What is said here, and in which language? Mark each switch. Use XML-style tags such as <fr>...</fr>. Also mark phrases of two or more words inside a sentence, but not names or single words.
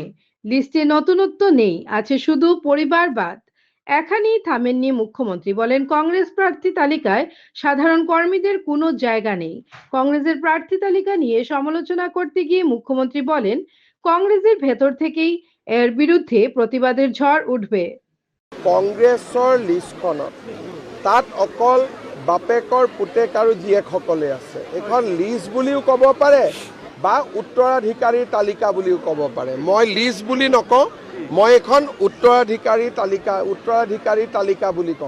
<bn>লিস্টে নতুনত্ব নেই, আছে শুধু পরিবারবাদ। এখানেই থামেননি মুখ্যমন্ত্রী। বলেন, কংগ্রেস প্রার্থী তালিকায় সাধারণ কর্মীদের কোনো জায়গা নেই। কংগ্রেসের প্রার্থী তালিকা নিয়ে সমালোচনা করতে গিয়ে মুখ্যমন্ত্রী বলেন, কংগ্রেসের ভেতর থেকেই এর বিরুদ্ধে প্রতিবাদের ঝড় উঠবে।</bn> <as>কংগ্ৰেছৰ লিষ্টখনত তাত অকল বাপেকৰ পুতেক আৰু জীয়েকসকলে আছে। এইখন লিষ্ট বুলিও ক'ব পাৰে বা উত্তৰাধিকাৰীৰ তালিকা বুলিও ক'ব পাৰে। মই লিষ্ট বুলি নকওঁ, মই এখন উত্তৰাধিকাৰী তালিকা বুলি ক'ম।</as>